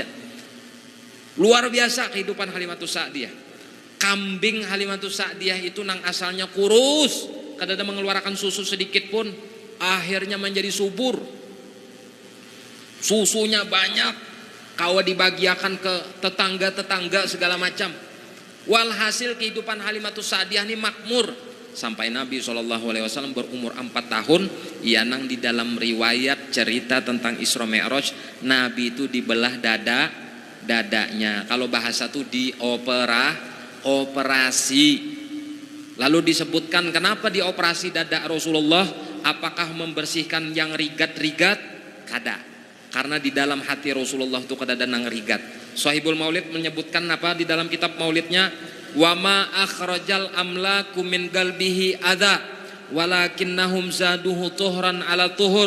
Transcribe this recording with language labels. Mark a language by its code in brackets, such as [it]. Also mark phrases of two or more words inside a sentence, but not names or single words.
[bjn] Luar biasa kehidupan Halimatus Sa'diyah. Kambing Halimatus Sa'diyah itu nang asalnya kurus, kada ada mengeluarkan susu sedikit pun, akhirnya menjadi subur. Susunya banyak, kawa dibagiakan ke tetangga-tetangga segala macam. Walhasil kehidupan Halimatus Sa'diyah ini makmur. Sampai Nabi SAW berumur 4 tahun. Ia nang di dalam riwayat cerita tentang Isra Mi'raj, Nabi itu dibelah dadanya. Kalau bahasa itu operasi. Lalu disebutkan kenapa dioperasi dada Rasulullah? Apakah membersihkan yang rigat-rigat? Kada. Karena di dalam hati Rasulullah itu kada ada nang rigat. Shahibul Maulid menyebutkan apa di dalam kitab Maulidnya? [ar] وما أخرج الأملاك من قلبه أذى ولكنهم زادوه طهرا على طهر.